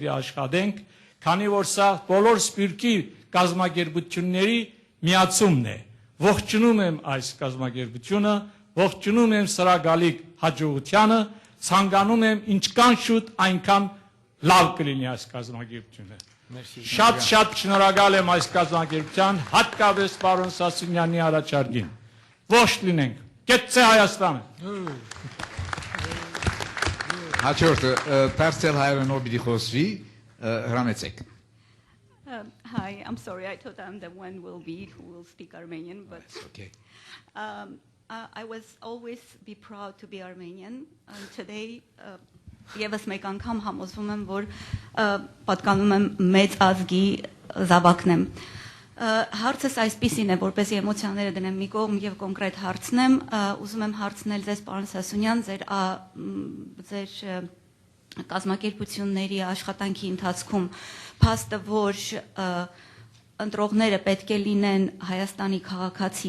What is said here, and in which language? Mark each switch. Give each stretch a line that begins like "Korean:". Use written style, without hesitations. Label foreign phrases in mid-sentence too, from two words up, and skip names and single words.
Armenian: է աշխատենք, քանի որ սա բոլոր սփյուռքի կազմակերպությունների միացումն է։ Ողջունում եմ այս կազմակերպությունը, ողջունում եմ սրա գալիք հաջողությանը, ցանկանում եմ ինչքան շուտ այնքան լավ կլինի այս կազմակերպությունը։ Շատ շնորհակալ եմ այս կազմակերպության, հատկապես պարոն Սասունյանի առաջարկին։ Ողջ լինենք։ Կեցցե Հայաստանը։ Հաջորդը Պարսել հայերենով պիտի խոսվի, Հրամեցեք։
English: Hi, I'm sorry, I thought I'm the one who will speak Armenian, but okay. I was always be proud to be Armenian, and today
Armenian: եւս մեկ անգամ համոզվում եմ, որ պատկանում եմ մեծ ազգի զավակն եմ։ Հարցս այսպիսին է, որպեսզի էմոցիաները դնեմ մի կողմ եւ կոնկրետ հարցնեմ, ուզում եմ հարցնել ձեզ, պարոն Սասունյան, ձեր կազմակերպությունների աշխատանքի ընթացքում փաստը, որ ընտրողները պետք է լինեն Հայաստանի քաղաքացի,